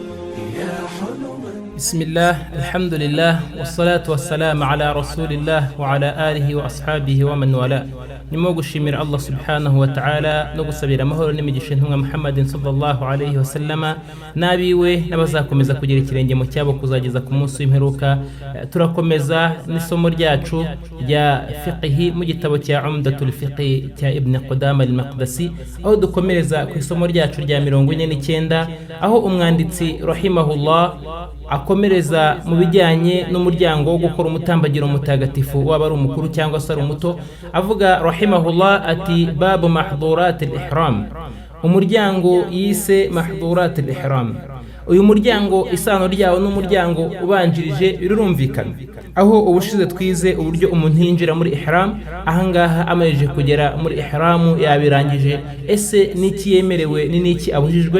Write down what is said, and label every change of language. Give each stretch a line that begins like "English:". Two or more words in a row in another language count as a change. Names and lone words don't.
Arabic: بسم الله الحمد لله والصلاة والسلام على رسول الله وعلى آله وأصحابه ومن والاه
Kinyarwanda: نمو gushimira
Arabic: الله سبحانه وتعالى
Kinyarwanda: no gusabira amahoro n'imigisha ntumwa Muhammadin
Arabic: صلى الله عليه وسلم
Kinyarwanda: nabiwe nabazakomeza kugira ikirenge mu cyabo kuzageza ku munsi w'imperuka. Turakomeza n'isomo ryacu rya fiqh mu gitabo cya Umdatul Fiqh cya Ibn Qudama al-Maqdisi, aho dukomereza ku isomo ryacu rya 49 aho umwanditsi rahimahullah akomereza mu bijyanye n'umuryango wo gukora umutambagiro mutagatifu waba ari umukuru cyangwa se ari umuto, avuga rahimahullah ati
Arabic: باب محظورات الإحرام,
Kinyarwanda: umuryango yise
Arabic: محظورات الإحرام.
Kinyarwanda: Uyu muryango isano ryawo n'umuryango ubanjirije birumvikana, aho ubushize twize uburyo umuntu yinjira muri ihram. Ahangaha amaje kugera muri ihramu yabirangije, ese niki yemerewe ni niki abujijwe.